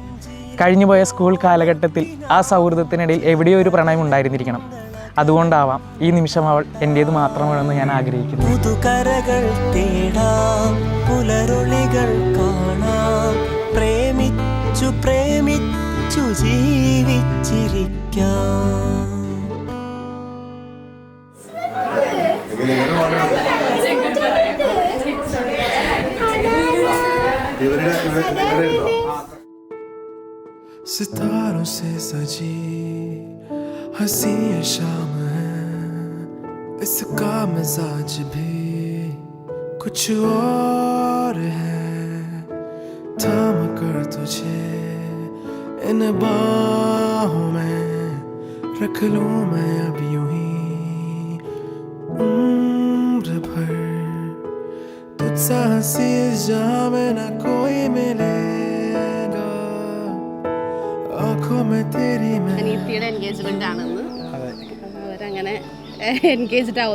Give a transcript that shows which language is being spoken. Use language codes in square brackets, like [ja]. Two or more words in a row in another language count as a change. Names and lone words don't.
[ml] കഴിഞ്ഞുപോയ സ്കൂൾ കാലഘട്ടത്തിൽ ആ സൗഹൃദത്തിനിടയിൽ എവിടെയോ ഒരു പ്രണയം ഉണ്ടായിരുന്നിരിക്കണം. അതുകൊണ്ടാവാം ഈ നിമിഷം അവൾ എൻ്റേത് മാത്രമാണെന്ന് ഞാൻ ആഗ്രഹിക്കുന്നു. പുതുകരകൾ തേടാം, പുലരൊളികൾ കാണാം, പ്രേമിച്ചു പ്രേമിച്ചു ജീവിച്ചിരിക്കാം. [hi] सितारों से सजी हंसी ये शाम है, इसका मिजाज भी कुछ और है. थाम कर तुझे इन बाहों में रख लूं मैं अब यूं ही उम्र भर. तुझसा हंसी इस जहां में न कोई मिले. [ml] അനിയത്തിയുടെ എൻഗേജ്മെന്റ് ആണെന്ന് അവരങ്ങനെ എൻഗേജ്ഡ് ആവുന്നു.